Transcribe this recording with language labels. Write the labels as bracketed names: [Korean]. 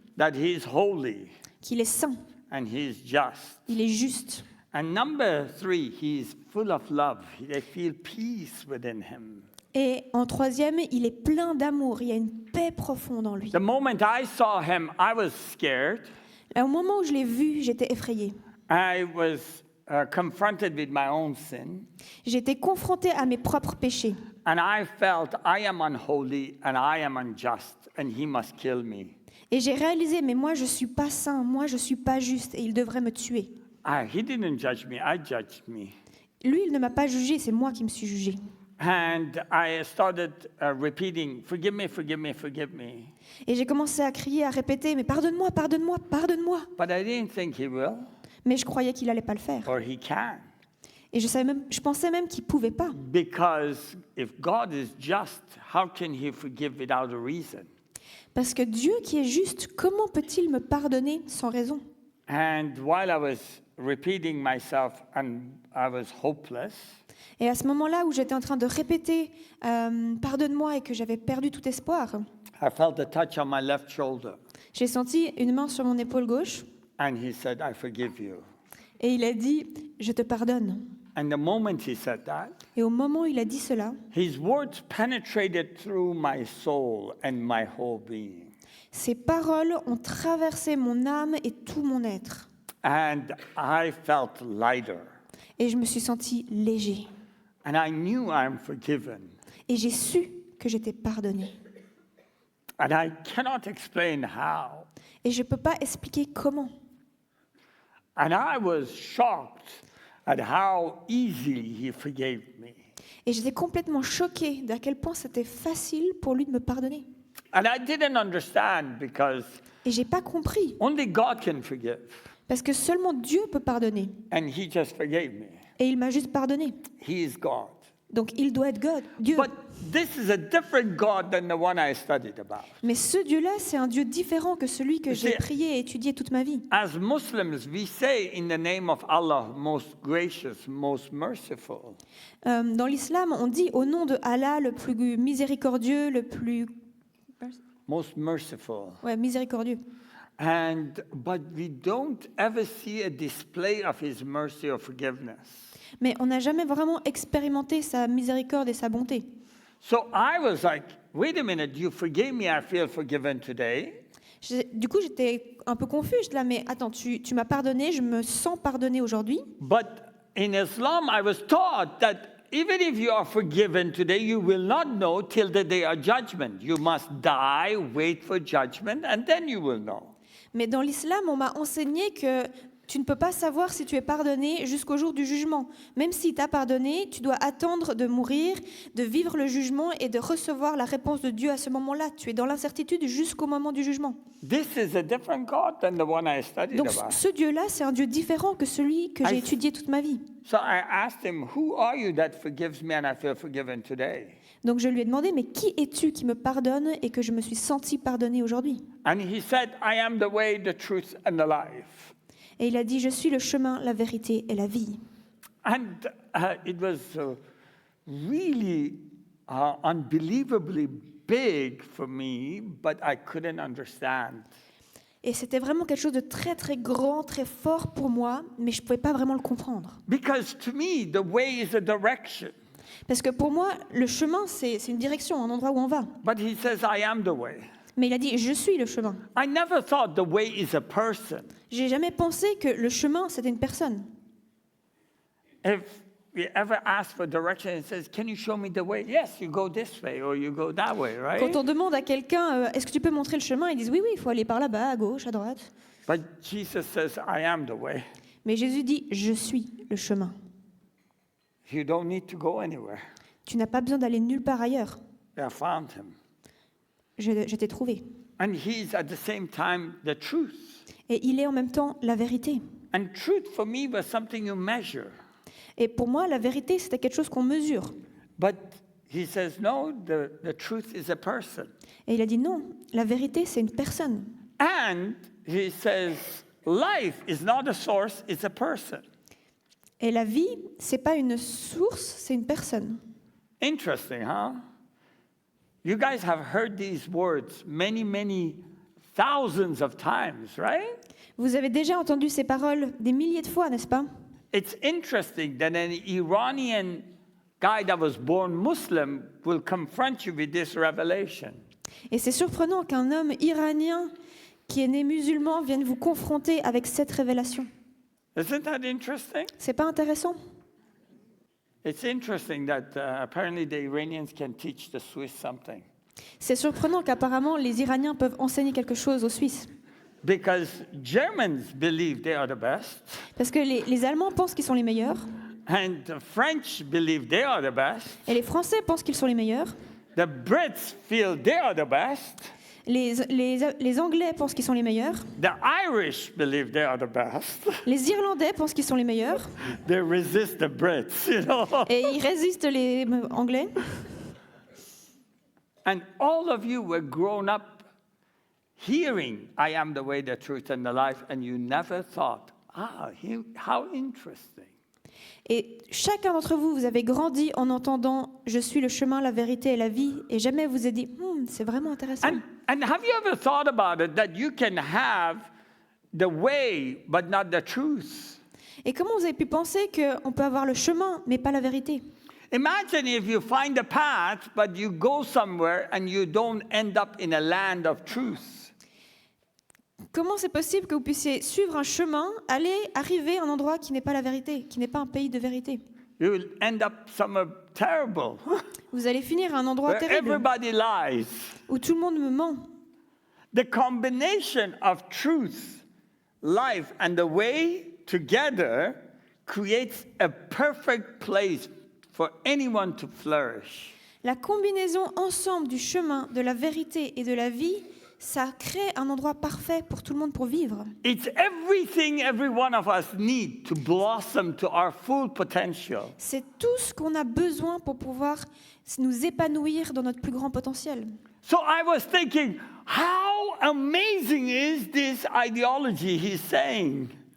[English] That he's holy [French] Qu'il est saint, [English] and he's just. [French] il est juste. [English] And number 3, he's full of love. They feel peace within him. [French] Et en troisième, il est plein d'amour, il y a une paix profonde en lui. [English] The moment I saw him, I was scared. [French] Et au moment où je l'ai vu, j'étais effrayée. [English] I was confronted with my own sin. [French] J'étais confrontée à mes propres péchés. [English] And I felt I am unholy and I am unjust and he must kill me. [French] Et j'ai réalisé, mais moi je suis pas saint, moi je suis pas juste et il devrait me tuer. [English] He didn't judge me, I judged me. [French] Lui, il ne m'a pas jugé, c'est moi qui me suis jugée. [English] And I started repeating, forgive me, forgive me, forgive me. [French] Et j'ai commencé à crier, à répéter, mais pardonne-moi, pardonne-moi, pardonne-moi. [English] But I didn't think he will [French] Mais je croyais qu'il allait pas le faire. [English] or he can. [French] Et je pensais même qu'il pouvait pas. [English] Because if God is just, how can he forgive without a reason? [French] Parce que Dieu qui est juste, comment peut-il me pardonner sans raison? [English] And while I was repeating myself and I was hopeless, [French] Et à ce moment-là où j'étais en train de répéter pardonne-moi et que j'avais perdu tout espoir, [English] I felt a touch on my left shoulder. [French] j'ai senti une main sur mon épaule gauche [English] And he said, I forgive you. [French] et il a dit je te pardonne. [English] And the moment he said that, [French] Et au moment où il a dit cela, [English] his words penetrated through my soul and my whole being. [French] ces paroles ont traversé mon âme et tout mon être. [English] And I felt lighter. [French] Et je me suis sentie léger. [English] And I knew I'm forgiven. [French] Et j'ai su que j'étais pardonnée. [English] And I cannot explain how. [French] Et je ne peux pas expliquer comment. [English] And I was shocked at how easily he forgave me. [French] Et j'étais complètement choquée d'à quel point c'était facile pour lui de me pardonner. [English] And I didn't understand because [French] Et j'ai pas compris, [English] only God can forgive. [French] parce que seulement Dieu peut pardonner. [English] And he just forgave me. [French] Et il m'a juste pardonné. [English] He is God. [French] Donc il doit être Dieu. [English] But this is a different God than the one I studied about. [French] Mais ce Dieu-là, c'est un Dieu différent que celui que j'ai C'est- prié et étudié toute ma vie. [English] As Muslims, we say in the name of Allah, most gracious, most merciful. [French] Dans l'islam, on dit au nom de Allah, le plus miséricordieux, le plus [English] Most merciful. [French] miséricordieux. [English] But we don't ever see a display of his mercy or forgiveness. [French] Mais on n'a jamais vraiment expérimenté sa miséricorde et sa bonté. [English] So I was like, wait a minute, you forgave me, I feel forgiven today. [French] Du coup, j'étais un peu confuse. J'étais là, mais attends, tu m'as pardonné, je me sens pardonné aujourd'hui. [English] But in Islam, I was taught that even if you are forgiven today, you will not know till the day of judgment. You must die, wait for judgment, and then you will know. [French] Mais dans l'islam, on m'a enseigné que tu ne peux pas savoir si tu es pardonné jusqu'au jour du jugement. Même si tu as pardonné, tu dois attendre de mourir, de vivre le jugement et de recevoir la réponse de Dieu à ce moment-là. Tu es dans l'incertitude jusqu'au moment du jugement. [English] This is a different God than the one I studied [French] Donc [English] about. [French] ce Dieu-là, c'est un Dieu différent que celui que j'ai étudié toute ma vie. [English] So I asked him, who are you that forgives me and I feel forgiven today? [French] Donc je lui ai demandé, mais qui es-tu qui me pardonne et que je me suis senti pardonné aujourd'hui? [English] And he said, I am the way, the truth, and the life. [French] Et il a dit, je suis le chemin, la vérité et la vie. [English] And it was really unbelievably big for me, but I couldn't understand. [French] Et c'était vraiment quelque chose de très très grand, très fort pour moi, mais je ne pouvais pas vraiment le comprendre. [English] Because to me, the way is a direction. [French] Parce que pour moi, le chemin, c'est une direction, un endroit où on va. [English] But he says, I am the way. [French] Mais il a dit, je suis le chemin. [English] I never thought the way is a person. [French] J'ai jamais pensé que le chemin, c'était une personne. [English] If we ever ask for direction, it says, can you show me the way? Yes, you go this way or you go that way, right? [French] Quand on demande à quelqu'un, est-ce que tu peux montrer le chemin? Ils disent, oui, oui, il faut aller par là-bas, à gauche, à droite. [English] But Jesus says, I am the way. [French] Mais Jésus dit, je suis le chemin. [English] You don't need to go anywhere. [French] Tu n'as pas besoin d'aller nulle part ailleurs. [English] I found him. [French] Je t'ai trouvé. [English] And he's at the same time the truth. [French] Et il est en même temps la vérité. [English] And truth for me was something you measure. [French] Et pour moi, la vérité, c'était quelque chose qu'on mesure. [English] But he says, no, the truth is a person. [French] Et il a dit non, la vérité, c'est une personne. [English] And he says, life is not a source, it's a person. [French] Et la vie, c'est pas une source, c'est une personne. [English] Interesting, huh? You guys have heard these words many thousands of times, right? [French] Vous avez déjà entendu ces paroles des milliers de fois, n'est-ce pas? [English] It's interesting that an Iranian guy that was born Muslim will confront you with this revelation. [French] Et c'est surprenant qu'un homme iranien qui est né musulman vienne vous confronter avec cette révélation. [English] Isn't that interesting? [French] C'est pas intéressant? [English] It's interesting that apparently the Iranians can teach the Swiss something. [French] C'est surprenant qu'apparemment les Iraniens peuvent enseigner quelque chose aux Suisses. [English] Because Germans believe they are the best, [French] Parce que les Allemands pensent qu'ils sont les meilleurs, [English] and the French believe they are the best, [French] et les Français pensent qu'ils sont les meilleurs, [English] the Brits feel they are the best, [French] les Anglais pensent qu'ils sont les meilleurs, [English] the Irish believe they are the best. [French] les Irlandais pensent qu'ils sont les meilleurs, [English] They resist the Brits, you know. [French] et ils résistent les Anglais. [English] And all of you were grown up hearing, I am the way, the truth, and the life, and you never thought, how interesting. [French] Et chacun d'entre vous, vous avez grandi en entendant « Je suis le chemin, la vérité et la vie » et jamais vous avez dit « c'est vraiment intéressant ». [English] And have you ever thought about it, that you can have the way, but not the truth? [French] Et comment vous avez pu penser qu'on peut avoir le chemin, mais pas la vérité? [English] Imagine if you find a path, but you go somewhere and you don't end up in a land of truth. [French] Comment c'est possible que vous puissiez suivre un chemin, arriver à un endroit qui n'est pas la vérité, qui n'est pas un pays de vérité? [English] You will end up somewhere terrible, [French] Vous allez finir à un endroit [English] where [French] terrible, [English] everybody lies. [French] où tout le monde me ment. [English] The combination of truth, life, and the way together creates a perfect place for anyone to flourish. [French] La combinaison ensemble du chemin, de la vérité et de la vie ça crée un endroit parfait pour tout le monde pour vivre. [English] It's everything every one of us need to blossom to our full potential. [French] C'est tout ce qu'on a besoin pour pouvoir nous épanouir dans notre plus grand potentiel. [English] So I was thinking, how amazing is this ideology he's saying?